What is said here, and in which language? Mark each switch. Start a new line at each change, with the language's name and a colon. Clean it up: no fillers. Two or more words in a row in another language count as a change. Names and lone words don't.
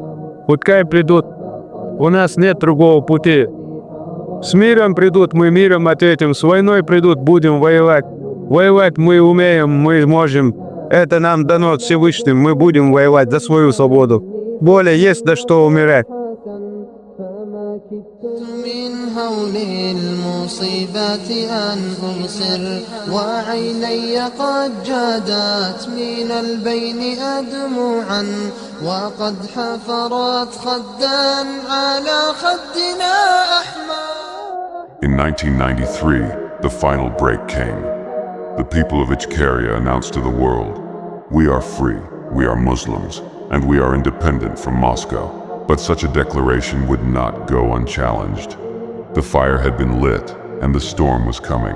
Russian: Пускай придут. У нас нет другого пути. С миром придут, мы миром ответим. С войной придут, будем воевать. Воевать мы умеем, мы можем. Это нам дано Всевышним, мы будем воевать за свою свободу. Более есть за что умирать.
Arabic: من هول المصيبات أن أبصر وعيني قد جادت من البين أدموعا وقد حفرت خدا على خدنا أحمر.
English: In 1993, the final break came. The people of Ichkeria announced to the world, "We are free, we are Muslims, and we are independent from Moscow." But such a declaration would not go unchallenged. The fire had been lit, and the storm was coming.